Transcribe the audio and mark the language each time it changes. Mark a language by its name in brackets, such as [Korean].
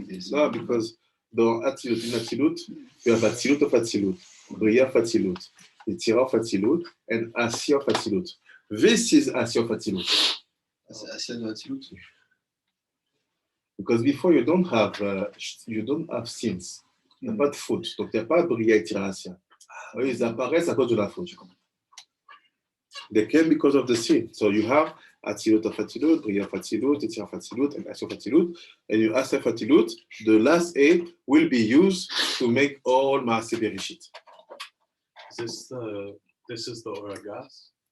[English] No, because dans Atzilut, in Atzilut, you have Atzilut of Atzilut, Bria of Atzilut, Yetzira of Atzilut, and Asya of Atzilut. This is Asya of Atzilut. [French] C'est Asya de Atsilut. [English] Because before you don't have sins. [French] Il n'y a pas de faute. Donc, il n'y a pas de Bria et Yetzira Asya. Ils apparaissent à cause de la faute. [English] They came because of the sin. So you have Atzilut of Atzilut, Bria of Atzilut, Yetzira of Atzilut, and Asya of Atzilut. And you Asya of Atzilut, the last A will be used to make all Maaseh Bereshit. This is the Oragas?